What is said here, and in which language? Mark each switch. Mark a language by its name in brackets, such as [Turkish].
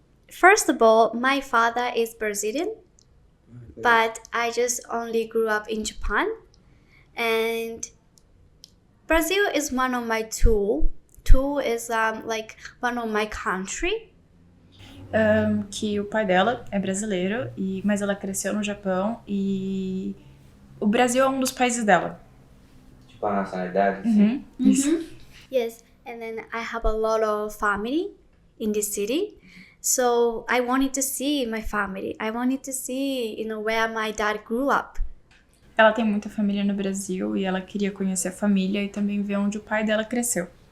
[English] First of all, my father is Brazilian. But I just only grew up in Japan, and Brazil is one of my two. Two is like one of my country. [Portuguese] Que o pai dela é brasileiro, mas ela cresceu no Japão e o Brasil é um dos países dela. Tipo a nacionalidade, assim? Isso. [English] Yes, and then I have a lot of family in this city. So I wanted to see my family. I wanted to see, where my dad grew up. [Portuguese] Ela tem muita família no Brasil e ela queria conhecer a família e também ver onde o pai dela cresceu.